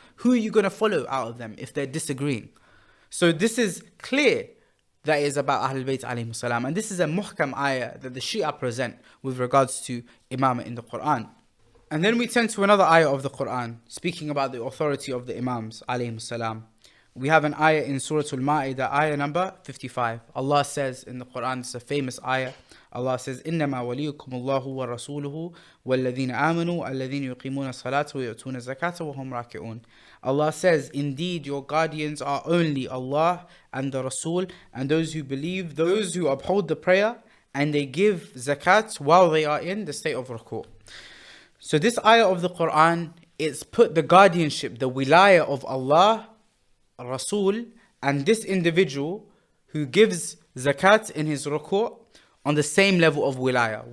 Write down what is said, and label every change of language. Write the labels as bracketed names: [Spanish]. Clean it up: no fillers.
[English] Who are you going to follow out of them if they're disagreeing? So this is clear that is about Ahlul Bayt alayhi salam, and this is a muhkam ayah that the Shia present with regards to imamah in the Qur'an. And then we turn to another ayah of the Qur'an, speaking about the authority of the imams alayhi salam. We have an ayah in Surah Al-Ma'idah, ayah number 55. Allah says in the Qur'an, it's a famous ayah. Allah says, [Arabic] إِنَّمَا وَلِيُّكُمُ اللَّهُ وَرَسُولُهُ وَالَّذِينَ آمَنُوا الَّذِينَ يُقِيمُونَ الصَّلَاةَ وَيُؤْتُونَ الزَّكَاةَ وَهُمْ رَاكِعُونَ. [English] Allah says, indeed your guardians are only Allah and the Rasul, and those who believe, those who uphold the prayer, and they give zakat while they are in the state of ruku'. So this ayah of the Qur'an, it's put the guardianship, the wilayah of Allah, Rasul, and this individual who gives zakat in his ruku' on the same level of wilayah.